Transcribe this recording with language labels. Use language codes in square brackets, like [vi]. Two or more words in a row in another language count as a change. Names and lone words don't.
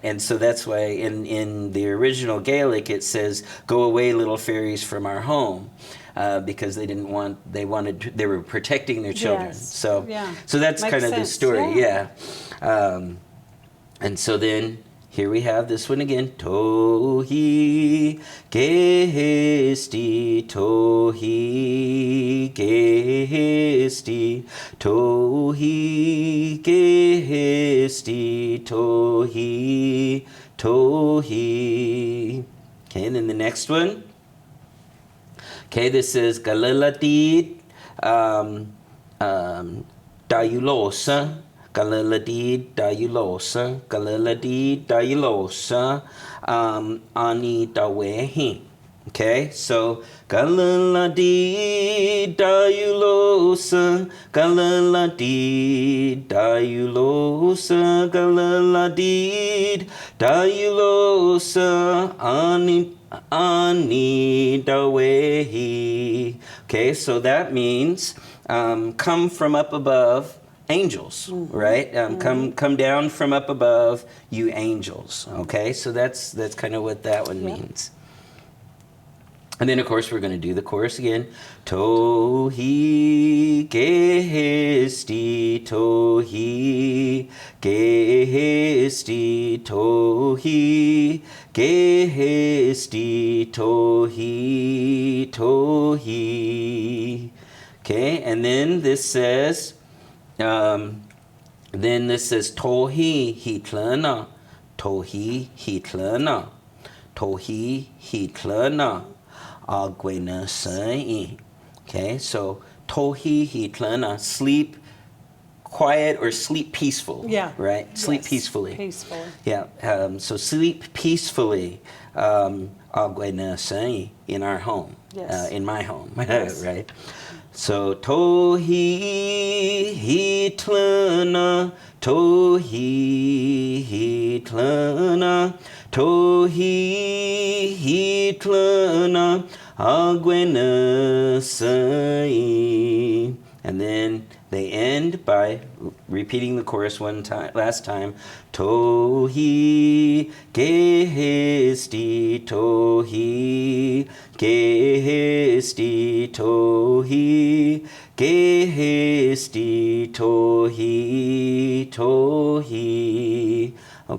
[en] And so that's why in the original Gaelic it says, go away little fairies from our home, because they were protecting their children. Yes. So Yeah. so that's Makes kind of the sense. story. Yeah. And so then here we have this one again. [chr] Tohi gesti, tohi gesti, tohi gesti, tohi, tohi. [en] Okay, and then the next one. Okay, this is [chr] Galiladid Dayulosa. Galiladid Dayulosa. Galiladid Dayulosa Ani Dawehi. [en] Okay, so [chr] Galiladid Dayulosa. Galiladid Dayulosa. Galiladid Dayulosa Ani Dawehi. [en] Okay, so that means come from up above, angels, right? Come down from up above, you angels. Okay, so that's kind of what that one means. And then, of course, we're going to do the chorus again. [chr] Tohi gesti, tohi gesti, tohi gesti, tohi, tohi. [en] Okay, and then this says, [chr] tohi hitlana, tohi hitlana, tohi hitlana. Agwena sai. [en] Okay, so [chr] tohi hitlana, [en] sleep quiet or sleep peaceful. Yeah. Right? Sleep Yes. peacefully. Peacefully. Yeah. So sleep peacefully. [chr] Agwena sai, [en] in our home. Yes. In my home. Yes. Right? So [chr] tohi hitlana, tohi hitlana, tohi hitlana, agwena sai. [en] And then they end by repeating the chorus last time. [chr] Tohi gesti, tohi gesti, tohi gesti, tohi, tohi. [en] Okay?